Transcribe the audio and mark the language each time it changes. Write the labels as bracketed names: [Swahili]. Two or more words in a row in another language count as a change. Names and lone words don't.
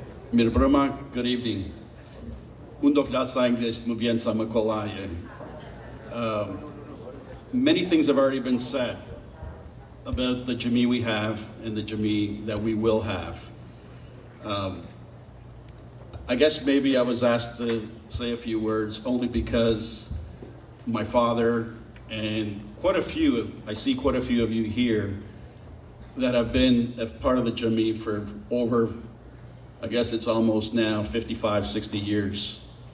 [Albanian] Mirëmbrëma, [English] good evening. [Albanian] Unë do flas anglisht, më vjen sa më kollaj. [English] Many things have already been said about the Jami we have and the Jami that we will have. I guess maybe I was asked to say a few words only because my father and I see quite a few of you here that have been a part of the Jami for over, I guess it's almost now 55, 60 years.